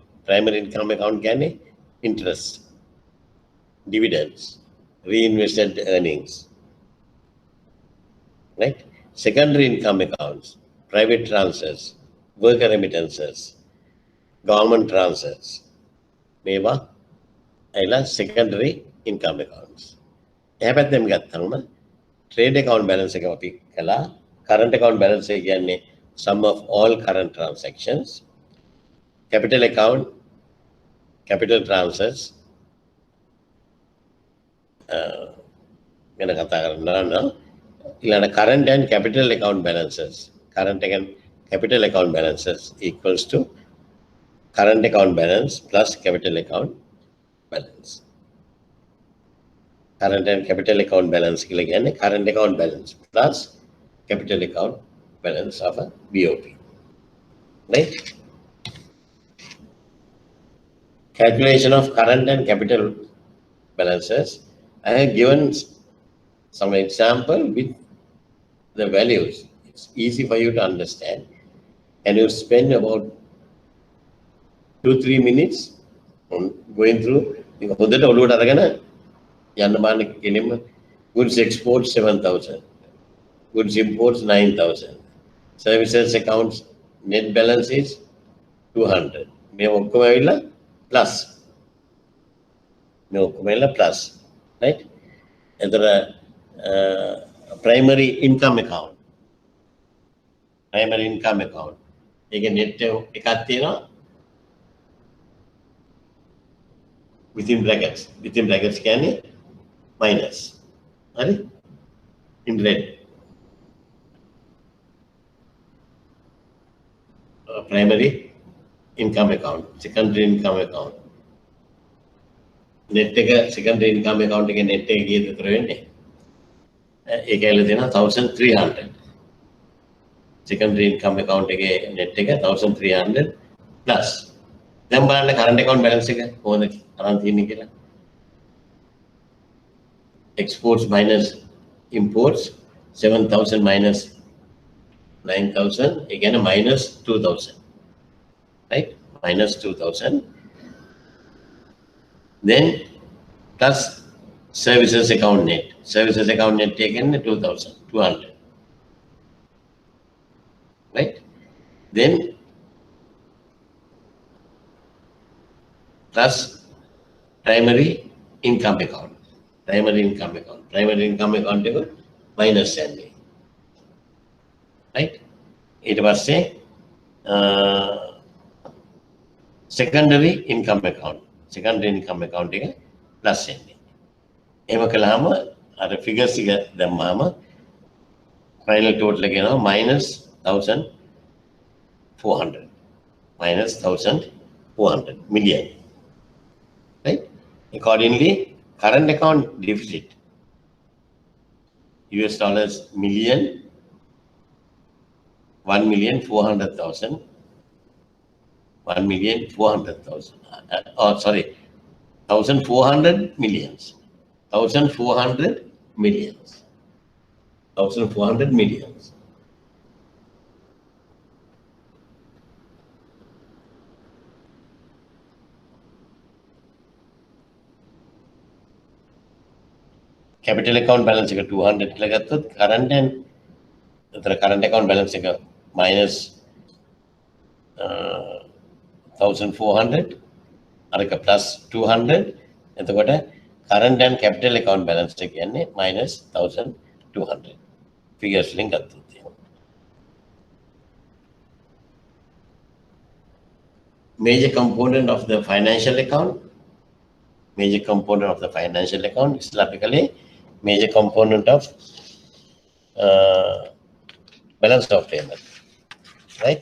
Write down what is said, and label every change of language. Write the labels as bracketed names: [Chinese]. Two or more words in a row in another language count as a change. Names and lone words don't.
[English] Primary income account can be interest, dividends, reinvested earnings. Right? Secondary income accounts, private transfers, worker remittances, government transfers. [Sinhala] මේවා ඇයිලා [English] secondary income accounts. [Sinhala] එහා පැත්තෙන් ගත්තම [English] trade account balance [Sinhala] එක අපි කළා. [English] current account balance [Sinhala] එක කියන්නේ [English] sum of all current transactions. Capital account, capital transfers. [Sinhala] ගැන කතා කරනවා. [English] ඊළඟ current and capital account balances. Current and capital account balances equals to current account balance plus capital account balance. Current and capital account balance [Sinhala] කියලා කියන්නේ [English] current account balance plus capital account balance of a BOP. Right? Calculation of current and capital balances. I have given some example with the values. It's easy for you to understand. And you spend about 2-3 minutes on going through. [Sinhala] හොඳට ඔළුවට අරගෙන යන්න බාන්න කෙලින්ම [English] goods exports 7,000, goods imports 9,000, services accounts net balance is 200. [Sinhala] මේ ඔක්කොම ඇවිල්ලා plus. මේ ඔක්කොම ඇවිල්ලා plus. Right? [English] එතන primary income account. Primary income account. [Sinhala] ඒකේ net එකක් තියෙනවා. [English] Within brackets [Sinhala] කියන්නේ minus. Right? [English] In red. Primary income account, secondary income account. [Sinhala] Net එක [English] secondary income account [Sinhala] එකේ net එක කීයද විතර වෙන්නේ? ඒක ඇවිල්ලා තියෙනවා 1300. [English] Secondary income account එකේ net එක 1300 plus. [Sinhala] දැන් බලන්න current account balance එක කොහොමද අරන් තියෙන්නේ කියලා. [English] Exports minus imports 7,000 minus 9,000 again minus 2,000. Right? Minus 2,000. Then plus services account net. Services account net taken 2,200. Right? Then plus primary income account. Primary income account. Primary income account එක minus යන්නේ. Right? [Sinhala] ඊට පස්සේ [English] secondary income account [Sinhala] එක plus එන්නේ. එහෙම කළාම අර figures එක දැම්මාම [English] final total [Sinhala] එක එනවා -1,400 million, right? [English] Accordingly, current account deficit US dollars million 1,400,000 sorry, 1,400 millions. 1,400 millions. 1,400 millions. Capital account balance එක 200 [Sinhala] කියලා ගත්තොත් [English] current account balance එක minus 1,400 අරක plus 200 එතකොට current and capital account balance [Sinhala] එක කියන්නේ [English] minus 1,200 figures [Sinhala] වලින් ගත්තොත් [English] major component of the financial account is typically major component of balance of payment, right?